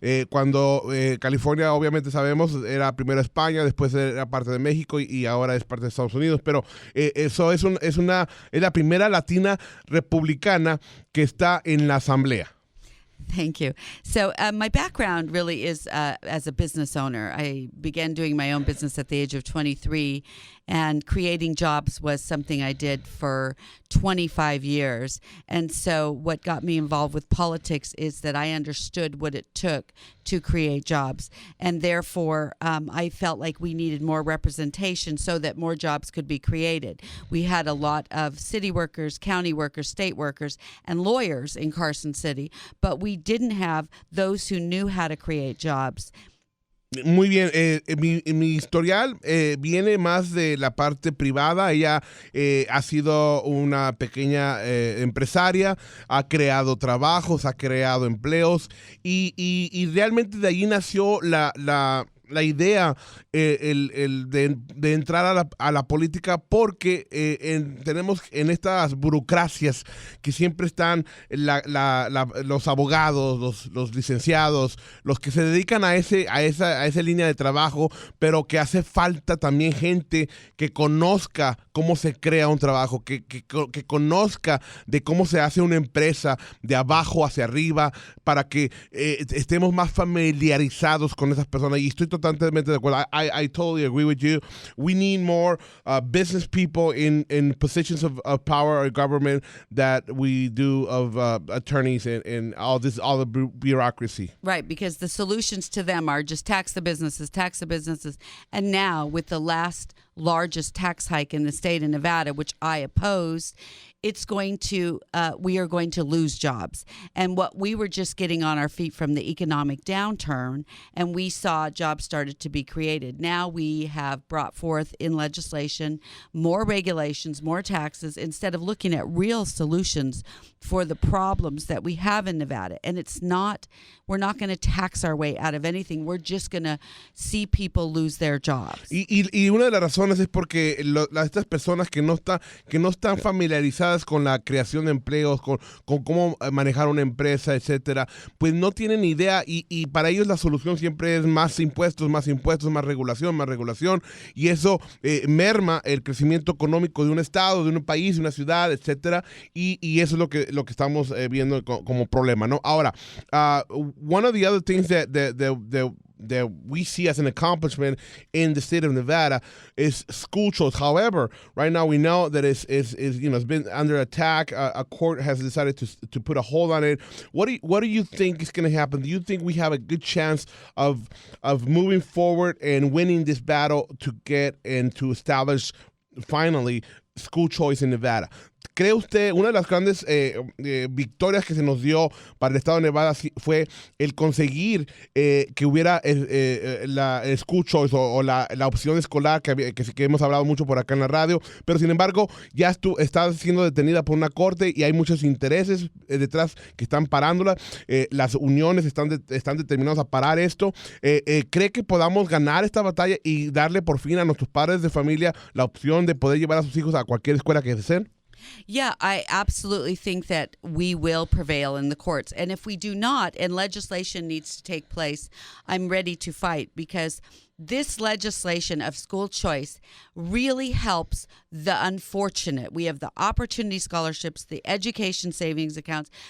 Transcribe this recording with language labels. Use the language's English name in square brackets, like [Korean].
[Spanish] Cuando California, obviamente sabemos, era primero España, después era parte de México y ahora es parte de Estados Unidos. Pero eso es la primera latina republicana que está en la asamblea. [English] Thank you. So my background really is as a business owner. I began doing my own business at the age of 23, and creating jobs was something I did for 25 years. And so what got me involved with politics is that I understood what it took to create jobs. And therefore, I felt like we needed more representation so that more jobs could be created. We had a lot of city workers, county workers, state workers, and lawyers in Carson City, but we didn't have those who knew how to create jobs. [Spanish] Muy bien, mi historial viene más de la parte privada. Ella ha sido una pequeña empresaria, ha creado trabajos, ha creado empleos y realmente de ahí nació la idea de entrar a la política porque tenemos en estas burocracias que siempre están los abogados, los licenciados, los que se dedican a esa línea de trabajo, pero que hace falta también gente que conozca cómo se crea un trabajo, que conozca de cómo se hace una empresa de abajo hacia arriba para que estemos más familiarizados con esas personas. Y estoy totalmente de acuerdo. [English] I totally agree with you. We need more business people in positions of power or government that we do of attorneys and all the bureaucracy. Right, because the solutions to them are just tax the businesses. And now with the largest tax hike in the state of Nevada, which I opposed, we are going to lose jobs. And what we were just getting on our feet from the economic downturn, and we saw jobs started to be created. Now we have brought forth in legislation more regulations, more taxes, instead of looking at real solutions for the problems that we have in Nevada. And we're not going to tax our way out of anything. We're just going to see people lose their jobs. [Spanish] Y una de las razones es porque estas personas que no están familiarizadas con la creación de empleos, con cómo manejar una empresa, etcétera, pues no tienen idea y para ellos la solución siempre es más impuestos, más regulación, y eso merma el crecimiento económico de un estado, de un país, de una ciudad, etcétera, y eso es lo que estamos viendo como problema, ¿no? Ahora, [English] one of the other things that we see as an accomplishment in the state of Nevada is school choice. However, right now we know that it's been under attack. A court has decided to put a hold on it. What do you think is going to happen? Do you think we have a good chance of moving forward and winning this battle to get and to establish finally school choice in Nevada? [Spanish] ¿Cree usted, una de las grandes victorias que se nos dio para el estado de Nevada fue el conseguir que hubiera la school choice o la opción escolar que hemos hablado mucho por acá en la radio, pero sin embargo ya está siendo detenida por una corte y hay muchos intereses detrás que están parándola? Las uniones están determinadas a parar esto. ¿Cree que podamos ganar esta batalla y darle por fin a nuestros padres de familia la opción de poder llevar a sus hijos a cualquier escuela que deseen? [English] Yeah, I absolutely think that we will prevail in the courts. And if we do not, and legislation needs to take place, I'm ready to fight, because this legislation of school choice really helps the unfortunate. We have the opportunity scholarships, the education savings accounts.